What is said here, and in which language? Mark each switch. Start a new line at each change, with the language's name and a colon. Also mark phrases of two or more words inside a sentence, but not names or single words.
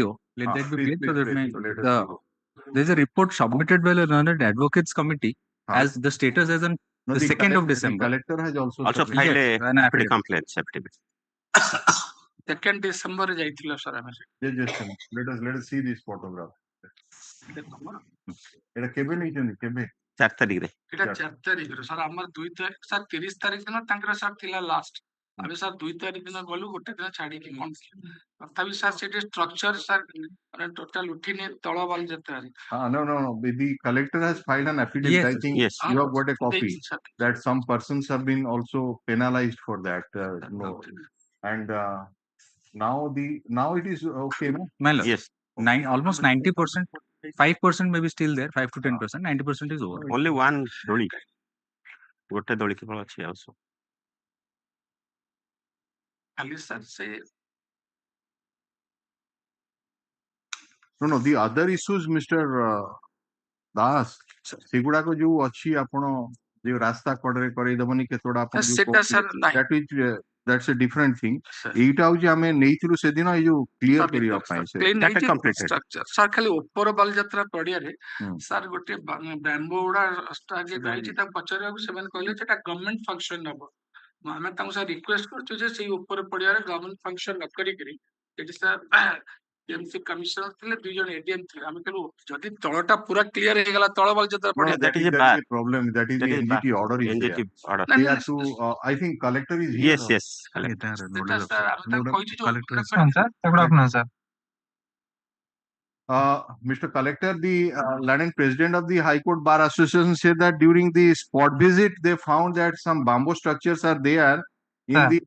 English: Let that be played so that there's a report submitted by the Learned Advocates Committee as the status as on the 2nd of December. The collector has also filed an complaint.
Odia: 2nd December ଯାଇଥିଲା sir ଆମେ
English: let us see this photograph
Odia: ଏଟା କେବେ ନେଇଛନ୍ତି କେବେ 4 ତାରିଖରେ ଏଟା 4 ତାରିଖରେ sir ଆମର 2 ତାରିଖ sir 30 ତାରିଖ ଦିନ ତାଙ୍କର sir ଥିଲା ଲାଷ୍ଟ ଆମେ sir 2 ତାରିଖ ଦିନ ଗଲୁ ଗୋଟେ ଦିନ ଛାଡିକି ତଥାପି sir ସେଠି structure sir ମାନେ total ଉଠିନି ତଳ ବାଲି ଯାତ୍ରାରେ
English: no the collector has filed an affidavit. I think you have got a copy that some persons have been also penalized for that and now it is okay no? My lord, yes, almost 90%, 5% maybe still there, 5 to 10%, 90% is over. Only one doli,
Odia: ଗୋଟେ ଦୋଳି କେବଳ ଅଛି ଆଉ ସବୁ ଖାଲି sir ସେ
English: no the other issues Mr.
Odia: Das ସେଗୁଡାକ ଯୋଉ ଅଛି ଆପଣ ଯୋଉ ରାସ୍ତା କଡରେ କରେଇଦବନି କେତେଟା ଆପଣ ସେଟା sir
English: that is that's a different thing
Odia: ଏଇଟା ହଉଛି ଆମେ ନେଇଥିଲୁ ସେଦିନ ଏଇ ଯୋଉ କ୍ଲିୟର କରିବା ପାଇଁ ସାର୍ ଖାଲି ଉପର ବାଲିଯାତ୍ରା ପଡିଆରେ ସାର୍ ଗୋଟେ ବ୍ୟାମ୍ବୋ ଗୁଡା ରହିଛି ତାକୁ ପଚାରିବାକୁ ସେମାନେ କହିଲେ ସେଟା
English: government function
Odia: ହବ ଆମେ ତାଙ୍କୁ ସାର୍ ରିକ୍ୱେଷ୍ଟ କରୁଛୁ ଯେ ସେଇ ଉପର ପଡିଆରେ
English: government function
Odia: ନ କରିକିରି ସେଠି ସାର୍
English: MC commissioner
Odia: ଥିଲେ 2 ଜଣ ଏଡିଏମ ଥିଲେ ଆମେ କହିଲୁ ଯଦି ତଳଟା ପୁରା କ୍ଲିୟର ହେଇଗଲା ତଳ ବାଲିଯାତ୍ରା ପଡିଆ
English: that is a problem that is the NGT order is there they have to I think collector is here yes collector sir Mr. Collector, the London President of the High Court Bar Association said that during the spot visit, they found that some bamboo structures are there in the